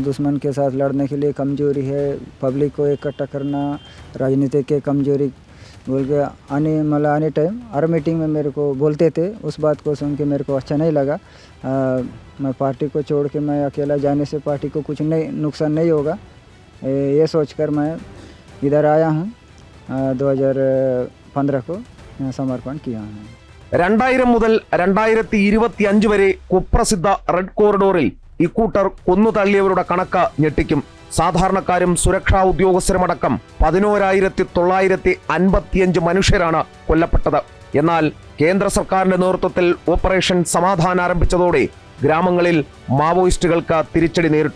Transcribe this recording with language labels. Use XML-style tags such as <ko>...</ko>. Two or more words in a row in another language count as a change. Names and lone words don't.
<hi>दुश्मन के साथ लड़ने के लिए कमजोरी है. पब्लिक को इकट्ठा करना राजनीतिक के कमजोरी बोल के आने टाइम हर मीटिंग में मेरे को बोलते थे. उस बात को सुन के मेरे को अच्छा नहीं लगा. मैं पार्टी को छोड़ के मैं अकेला जाने से पार्टी को कुछ नहीं नुकसान नहीं होगा, ये सोचकर मैं इधर आया हूँ. 2015 को यहाँ समर्पण किया हूँ.</hi> <ml>2000 മുതൽ 2025 വരെ കുപ്രസിദ്ധ റെഡ് കോറിഡോറിൽ ഇക്കൂട്ടർ കൊന്നു തള്ളിയവരുടെ കണക്ക് ഞെട്ടിക്കും. സാധാരണക്കാരും സുരക്ഷാ ഉദ്യോഗസ്ഥരുമടക്കം 11,955 മനുഷ്യരാണ് കൊല്ലപ്പെട്ടത്. എന്നാൽ കേന്ദ്ര സർക്കാരിന്റെ നേതൃത്വത്തിൽ ഓപ്പറേഷൻ സമാധാൻ ആരംഭിച്ചതോടെ ഗ്രാമങ്ങളിൽ മാവോയിസ്റ്റുകൾക്ക് തിരിച്ചടി നേരിട്ടു.</ml>